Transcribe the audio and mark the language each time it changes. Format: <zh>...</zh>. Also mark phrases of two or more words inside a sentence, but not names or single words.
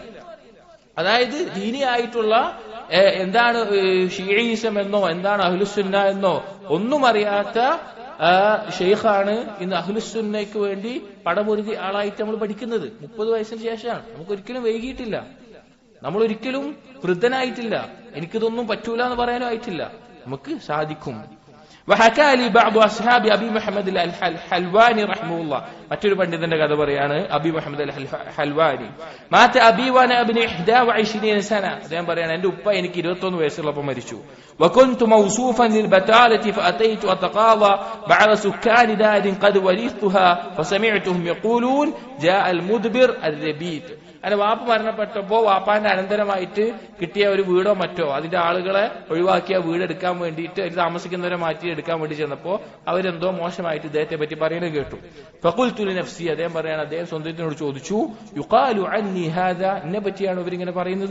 <ml>അതായത് ദീനിയായിട്ടുള്ള എന്താണ് ഷിഈസം എന്നോ എന്താണ് അഹ്ലുസുന്ന എന്നോ ഒന്നും അറിയാത്ത ഷെയ്ഖാണ് ഇന്ന് അഹ്ലുസുന്നയ്ക്ക് വേണ്ടി പടപൊരുതി ആളായിട്ട് നമ്മൾ പഠിക്കുന്നത്. 30 വയസ്സിന് ശേഷമാണ്. നമുക്കൊരിക്കലും വൈകിയിട്ടില്ല, നമ്മളൊരിക്കലും വൃദ്ധനായിട്ടില്ല, എനിക്കിതൊന്നും പറ്റൂല എന്ന് പറയാനും ആയിട്ടില്ല, നമുക്ക് സാധിക്കും.</ml> <ar>وحكى لي بعض أصحاب أبي محمد الحلواني رحمه الله.</ar> <ml>മറ്റൊരു പണ്ഡിതന്റെ കഥ പറയാണ്, അബി മുഹമ്മദ് അൽ ഹൽവാനി.</ml> <ar>مات أبي وأنا ابن 21 سنة.</ar> <ml>അദ്ദേഹം പറയാണ്, എന്റെ ഉപ്പ എനിക്ക് 21 വയസ്സുള്ളപ്പോൾ മരിച്ചു.</ml> <ar>وكنت موصوفا للبتالة فأتيت أتقاضى بعض سكان دار قد ورثتها فسمعتهم يقولون جاء المدبر الربيت.</ar> <ml>അങ്ങനെ വാപ്പ മരണപ്പെട്ടപ്പോ വാപ്പാന്റെ അനന്തരമായിട്ട് കിട്ടിയ ഒരു വീടോ മറ്റോ അതിന്റെ ആളുകളെ ഒഴിവാക്കിയ വീട് എടുക്കാൻ വേണ്ടിയിട്ട്, അതിൽ താമസിക്കുന്നവരെ മാറ്റി എടുക്കാൻ വേണ്ടി ചെന്നപ്പോ അവരെന്തോ മോശമായിട്ട് ഇദ്ദേഹത്തെ പറ്റി പറയുന്നത് കേട്ടു.</ml> <ar>فقلت لنفسي,</ar> <ml>അദ്ദേഹം പറയാണ്, അദ്ദേഹം സ്വന്തത്തിനോട് ചോദിച്ചു,</ml> <ar>يقال عني هذا,</ar> <ml>എന്നെ പറ്റിയാണ് ഇവരിങ്ങനെ പറയുന്നത്.</ml>